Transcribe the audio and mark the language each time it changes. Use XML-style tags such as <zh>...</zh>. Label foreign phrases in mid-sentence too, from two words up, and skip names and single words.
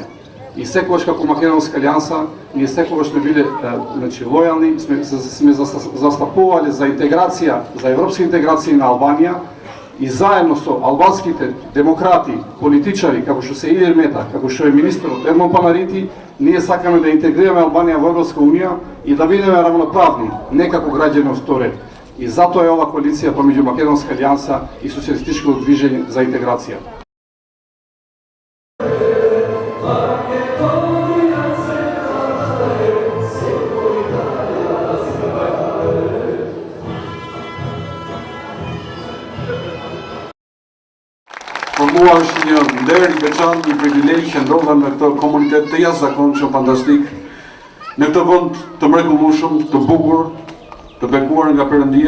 <mk>И секогаш како Македонска алијанса, ние секогаш сме биле лојални, сме застапувале за интеграција, за европска интеграција на Албанија и заедно со албанските демократи, политичари, како што се Илир Мета, како што е министерот Едмон Панарити, ние сакаме да интегрираме Албанија во Европска унија и да бидеме равноправни, не како граѓани од втор ред. И затоа е ова коалиција помеѓу Македонска алијанса и социјалистичко движење за интеграција.</mk> <sq>Për mua është një nder i veçantë, një privilegj që ndodha në këtë komunitet të jashtëzakonshëm fantastik, në këtë vend të mrekullueshëm, të bukur, të bekuar nga Perëndia.</sq>